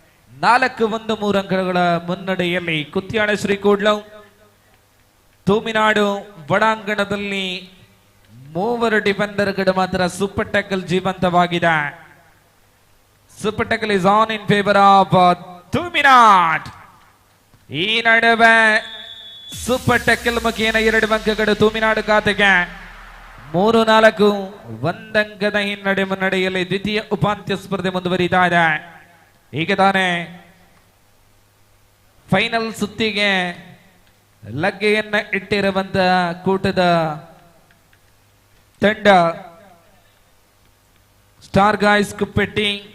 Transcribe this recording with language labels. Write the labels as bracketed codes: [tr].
[kn] 4-1 3 ಅಂಕಗಳ ಮುನ್ನಡೆಯಲ್ಲಿ ಕುತ್ಯಾಳ ಶ್ರೀ ಕೂಡ್ಲು. ತೂಮಿನಾಡು ಒಳಾಂಗಣದಲ್ಲಿ 3 ಡಿಫೆಂಡರ್ಗಳು ಮಾತ್ರ super tackle ಜೀವಂತವಾಗಿದೆ. [en] Super tackle is on in favor of Tuminad. [kn] ಈ ನಡುವೆ ಸೂಪರ್ ಟ್ಯಾಕಲ್ ಮುಖೇನ 2 ಅಂಕಗಳು ತುಮಿನಾಡು ಖಾತೆಗೆ. 3-4 1 ಅಂಕದ ಹಿನ್ನಡೆ ಮುನ್ನಡೆಯಲ್ಲಿ ದ್ವಿತೀಯ ಉಪಾಂತ್ಯ ಸ್ಪರ್ಧೆ ಮುಂದುವರಿತಾ ಇದೆ. ಈಗ ತಾನೇ ಫೈನಲ್ ಸುತ್ತಿಗೆ ಲಗ್ಗೆಯನ್ನ ಇಟ್ಟಿರುವಂತಹ ಕೂಟದ ತಂಡ ಸ್ಟಾರ್ ಗಾಯ್ಸ್ ಕುಪ್ಪೆಟ್ಟಿ.